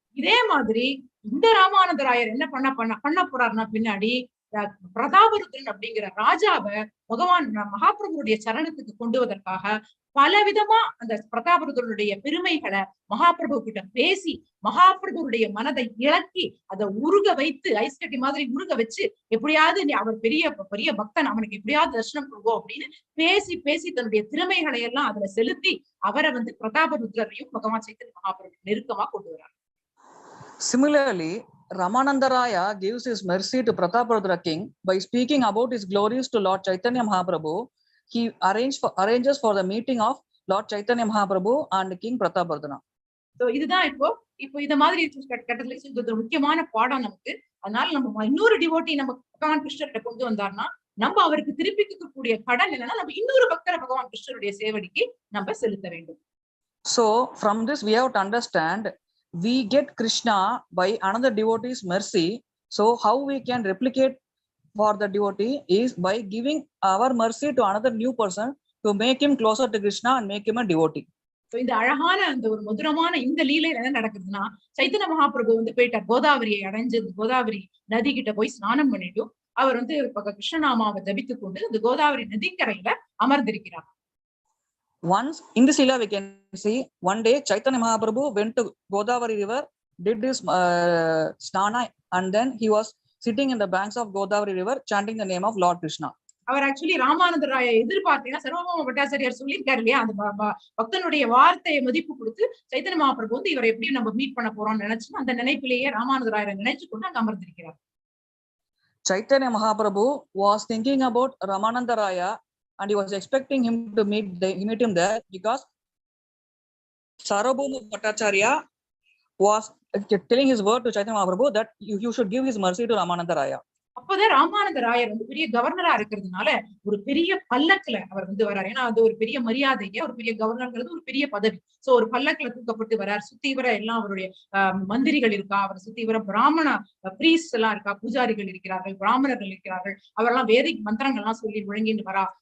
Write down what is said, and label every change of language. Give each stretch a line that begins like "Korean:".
Tamil: இதே மாதிரி இந்த ராமானந்த ராயர் என்ன பண்ண போறாருன்னா, பின்னாடி பிரதாபருத்ரன் அப்படிங்கிற ராஜாவை பகவான் மகாபிரபுடைய சரணத்துக்கு கொண்டுவதற்காக பலவிதமா அந்த பிரதாபருத்ரனுடைய பெருமைகளை மகாபிரபு கிட்ட பேசி மகாபிரபுடைய மனதை இழக்கி அதை உருக வைத்து, ஐஸ் கட்டி மாதிரி உருக வச்சு, எப்படியாவது அவர் பெரிய பக்தன், அவனுக்கு எப்படியாவது தரிசனம் கொடுவோம் அப்படின்னு பேசி தன்னுடைய திறமைகளை எல்லாம் அதுல செலுத்தி அவரை வந்து பிரதாபருத்ரையும் பகவான் சைத்தன்ய மகாபிரபு நெருக்கமா கொண்டு வர்றார்.
English: Similarly, Ramananda Raya gives his mercy to Prataparudra king by speaking about his glories to Lord Chaitanya Mahaprabhu. He arranges for the meeting of Lord Chaitanya Mahaprabhu and King Prataparudra.
Tamil: So இதுதான் இப்போ இந்த மாதிரி கட்டத்துல இது முக்கியமான பாடம் நமக்கு. அதனால நம்ம இன்னொரு டிவோட்டி நம்ம பகவான் கிருஷ்ணர்கிட்ட கொண்டு வந்தார்னா நம்ம அவருக்கு திருப்பி கொடுக்கக்கூடிய கடன் என்னன்னா, நம்ம இன்னொரு பக்தரை பகவான் கிருஷ்ணருடைய சேவடிக்கு நம்ம செலுத்த வேண்டும்.
English: So from this we have to understand, we get Krishna by another devotee's mercy. So how we can replicate for the devotee is by giving our mercy to another new person to make him closer to Krishna and make him a devotee.
Tamil: இந்த அழகான அந்த ஒரு மதுரமான இந்த லீலையில என்ன நடக்குதுன்னா, சைத்தன்ய மகாபிரபு வந்து போயிட்டார், கோதாவரியை அடைஞ்சு கோதாவரி நதி கிட்ட போய் ஸ்நானம் பண்ணிட்டு அவர் வந்து கிருஷ்ணநாமாவை ஜபித்துக் கொண்டு இந்த கோதாவரி நதிக்கரையில அமர்ந்திருக்கிறார்.
English: Once in this lila we can see one day Chaitanya Mahaprabhu went to Godavari river, did his snana, and then he was sitting in the banks of Godavari river chanting the name of Lord Krishna.
Tamil: Our actually Ramananda ராய எதிர்பார்த்தீங்கன்னா சர்வபௌம பட்டாச்சாரியார் சொல்லியிருக்காரு இல்லையா, அந்த பக்தனுடைய வார்த்தையை மதிப்பு கொடுத்து சைத்தன்ய மகாபிரபு வந்து இவரை எப்படி நம்ம மீட் பண்ண போறோம்னு நினைச்சு அந்த நினைப்பிலேயே ராமானந்த ராயரை நினைச்சு கொண்டு அங்க அமர்ந்திருக்கிறார்.
English: Chaitanya Mahaprabhu was thinking about Ramanada Raya and he was expecting him to meet him there because Sarvabhauma Bhattacharya was telling his word to Chaitanya Mahaprabhu that you should give his mercy to Ramanada Raya.
Tamil: அப்போதான் ராமானந்த ராயர் வந்து பெரிய கவர்னரா இருக்கிறதுனால ஒரு பெரிய பல்லக்குல அவர் வந்து வர்றாரு. ஏன்னா அது ஒரு பெரிய மரியாதைங்க, ஒரு பெரிய கவர்னர்ங்கிறது ஒரு பெரிய பதவி. சோ ஒரு பல்லக்குல தூக்கப்பட்டு வர்றார். சுத்தி வர எல்லாம் அவருடைய மந்திரிகள் இருக்கா, அவர் சுத்தி வர பிராமண பிரீஸ்ட் எல்லாம் இருக்கா, பூஜாரிகள் இருக்கிறார்கள், பிராமணர்கள் இருக்கிறார்கள், அவரெல்லாம் வேதிக் மந்திரங்கள்லாம் சொல்லி முழங்கிட்டு வரா.